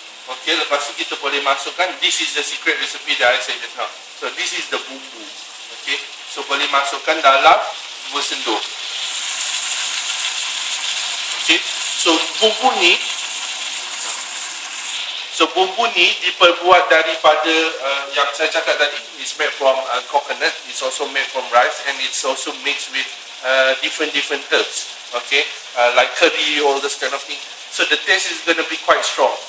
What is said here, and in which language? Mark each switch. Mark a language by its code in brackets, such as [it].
[en] Okay, [ms] lepas tu kita boleh masukkan, [en] this is the secret recipe that I said just now. So this is the bumbu. [ms] Okay, so boleh masukkan dalam 2 sendok. [en] Okay, so [ms] bumbu ni diperbuat daripada yang saya cakap tadi, [en] it's made from coconut, it's also made from rice, and it's also mixed with different herbs. Okay, like curry, all this kind of thing. So the taste is going to be quite strong.